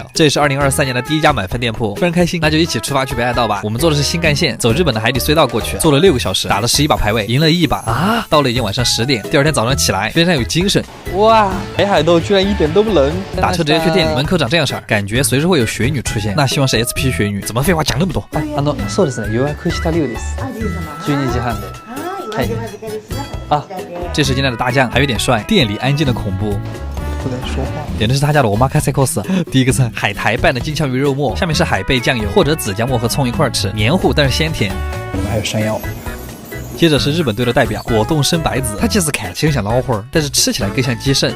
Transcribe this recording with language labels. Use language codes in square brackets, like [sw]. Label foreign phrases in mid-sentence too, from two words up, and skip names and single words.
[zh] 这也是2023年的第1家满分店铺，非常开心。那就一起出发去北海道吧。我们坐的是新干线，走日本的海底隧道过去，坐了6个小时，打了11把排位，赢了1把啊！到了已经晚上10点，第2天早上起来非常有精神。哇，北海道居然一点都不冷。打车直接去店里，门口长这样式儿，感觉随时会有雪女出现。那希望是 SP 雪女，怎么废話讲那么多？ [ja] そうですね。予約した量です。12時半で。はい。 [zh] 啊，这是今天的大酱，还有点帅。店里安静的恐怖。不能说话。点的是他家的omakase course，第一个菜海苔拌的金枪鱼肉末，下面是海贝酱油或者紫姜末和葱一块吃，黏糊但是鲜甜。我们还有山药。接着是日本队的代表果冻生白子，它其实看起来像老花，但是吃起来更像鸡肾。